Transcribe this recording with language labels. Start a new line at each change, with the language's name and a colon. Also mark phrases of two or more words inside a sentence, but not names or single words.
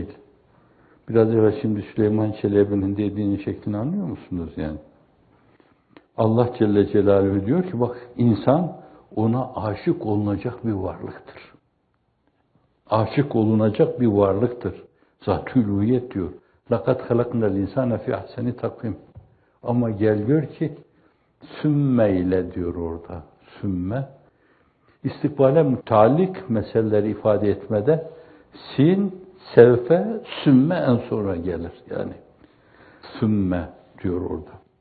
Turkish: Biraz evvel şimdi Süleyman Çelebi'nin dediğinin şeklini anlıyor musunuz yani? Allah
Arabic: جل جلاله
Turkish: diyor ki bak insan ona aşık olunacak bir varlıktır. Aşık olunacak bir varlıktır. Zat-ı uluhiyet diyor.
Arabic: لَقَدْ خَلَقْنَا الْاِنْسَانَ فِي اَحْسَنِ تَقْوِيمٍ.
Turkish: Ama gel gör ki sümme ile diyor orada. Sümme istikbale müteallik meseleleri ifade etmede sin, sevfe, sümme en sonra gelir. Yani sümme diyor orada.